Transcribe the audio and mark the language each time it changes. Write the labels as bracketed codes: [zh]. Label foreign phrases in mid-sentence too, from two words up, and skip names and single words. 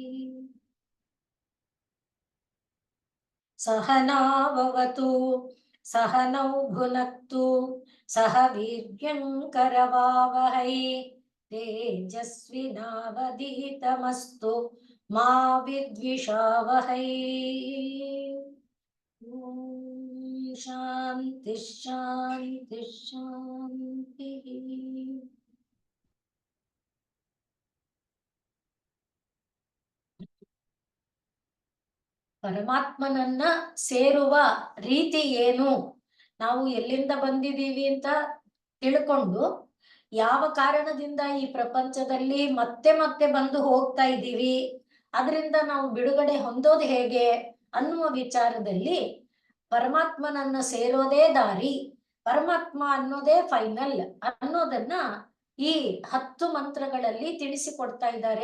[sa] सहनाववतु सहनौ भुनक्तु सह वीर्यं करवावहै तेजस्विनावधीतमस्तु मा विद्विषावहै। शान्ति शान्ति शान्तिः। [kn] ಪರಮಾತ್ಮನನ್ನ ಸೇರುವ ರೀತಿ ಏನು, ನಾವು ಎಲ್ಲಿಂದ ಬಂದಿದ್ದೀವಿ ಅಂತ ತಿಳ್ಕೊಂಡು ಯಾವ ಕಾರಣದಿಂದ ಈ ಪ್ರಪಂಚದಲ್ಲಿ ಮತ್ತೆ ಮತ್ತೆ ಬಂದು ಹೋಗ್ತಾ ಇದ್ದೀವಿ, ಅದರಿಂದ ನಾವು ಬಿಡುಗಡೆ ಹೊಂದೋದು ಹೇಗೆ ಅನ್ನುವ ವಿಚಾರದಲ್ಲಿ ಪರಮಾತ್ಮನನ್ನ ಸೇರೋದೇ ದಾರಿ, ಪರಮಾತ್ಮ ಅನ್ನೋದೇ ಫೈನಲ್ ಅನ್ನೋದನ್ನ ಈ 10 ಮಂತ್ರಗಳಲ್ಲಿ ತಿಳಿಸಿಕೊಡ್ತಾ ಇದ್ದಾರೆ.